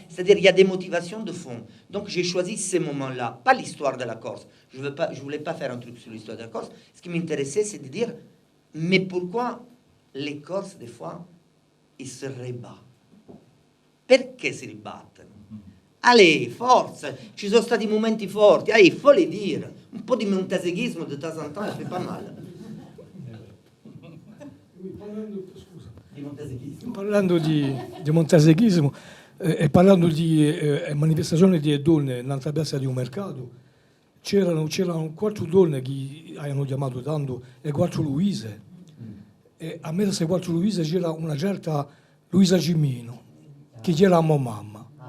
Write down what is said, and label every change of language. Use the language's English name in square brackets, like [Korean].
[French] C'est-à-dire il y a des motivations de fond. Donc j'ai choisi ces moments-là, pas l'histoire de la Corse. Je voulais pas faire un truc sur l'histoire de la Corse. Ce qui m'intéressait, c'est de dire, mais pourquoi les Corses, des fois, ils se rebattent? [Italian] Perché si ribattono? Allez, forza, ci sono stati momenti forti, allez, [French] il faut le dire. [Italian] Un po' di montaseghismo [French] di temps en temps, ça fait pas mal. [Italian] Di montaseghismo. Parlando di montaseghismo e parlando di manifestazioni di donne nella piazza di un mercato, c'erano 4 donne che hanno chiamato tanto le 4 Luise. E a me queste 4 Luise c'era una certa Luisa Cimino, che era mia mamma.